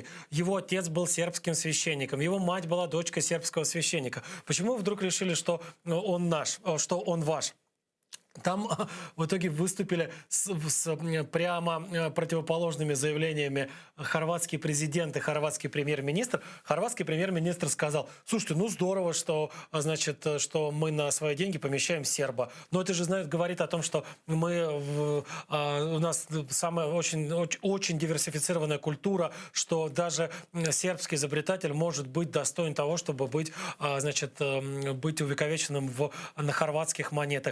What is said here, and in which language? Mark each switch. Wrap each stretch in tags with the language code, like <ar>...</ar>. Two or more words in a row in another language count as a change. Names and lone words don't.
<ru>Его отец был сербским священником, его мать была дочкой сербского священника. Почему вы вдруг решили, что он наш, что он ваш? Там в итоге выступили с прямо противоположными заявлениями хорватский президент и хорватский премьер-министр. Хорватский премьер-министр сказал: слушайте, ну здорово, что, значит, что мы на свои деньги помещаем серба. Но это же, говорит о том, что у нас самая очень диверсифицированная культура, что даже сербский изобретатель может быть достоин того, чтобы быть увековеченным на хорватских монетах.</ru>